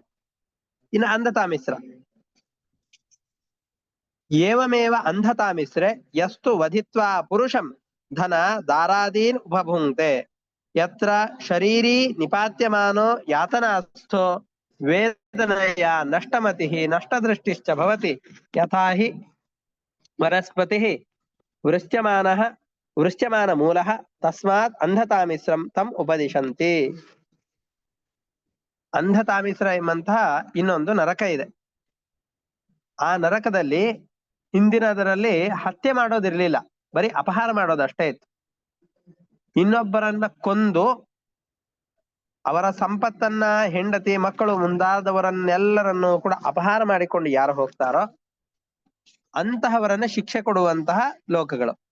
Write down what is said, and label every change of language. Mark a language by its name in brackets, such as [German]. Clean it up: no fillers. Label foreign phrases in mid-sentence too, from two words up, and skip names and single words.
[Sanskrit] ಇನ್ನು ಅಂಧತಾಮಿಸ್ರ. ಏವಮೇವ ಅಂಧತಾಮಿಸ್ರೆ ಯಸ್ತು ವಧಿತ್ವಾ ಪುರುಷಂ ಧನ ದಾರಾದೀನ್ ಉಪಭುಂಕ್ತೆ ಯತ್ರ ಶರೀರೀ ನಿಪಾತ್ಯಮಾನೋ ಯಾತನಾಸ್ಥೋ ವೇದನಯ ನಷ್ಟಮತಿಃ ನಷ್ಟದೃಷ್ಟಿಶ್ಚ ಭವತಿ ಯಥಾ ಹಿ ವನಸ್ಪತಿಃ ವೃಶ್ಚ್ಯಮಾನ ಮೂಲಃ ತಸ್ಮಾತ್ ಅಂಧತಾಮಿಸ್ರಂ ತಂ ಉಪದಿಶಂತಿ. [Kannada] ಅಂಧತಾಮಿಸ್ರ ಎಂಬಂತಹ ಇನ್ನೊಂದು ನರಕ ಇದೆ. ಆ ನರಕದಲ್ಲಿ ಹಿಂದಿನದರಲ್ಲಿ ಹತ್ಯೆ ಮಾಡೋದಿರ್ಲಿಲ್ಲ, ಬರೀ ಅಪಹಾರ ಮಾಡೋದಷ್ಟೇ ಇತ್ತು. ಇನ್ನೊಬ್ಬರನ್ನ ಕೊಂದು ಅವರ ಸಂಪತ್ತನ್ನ, ಹೆಂಡತಿ ಮಕ್ಕಳು ಮುಂದಾದವರನ್ನೆಲ್ಲರನ್ನು ಕೂಡ ಅಪಹಾರ ಮಾಡಿಕೊಂಡು ಯಾರು ಹೋಗ್ತಾರೋ ಅಂತಹವರನ್ನ ಶಿಕ್ಷೆ ಕೊಡುವಂತಹ ಲೋಕಗಳು.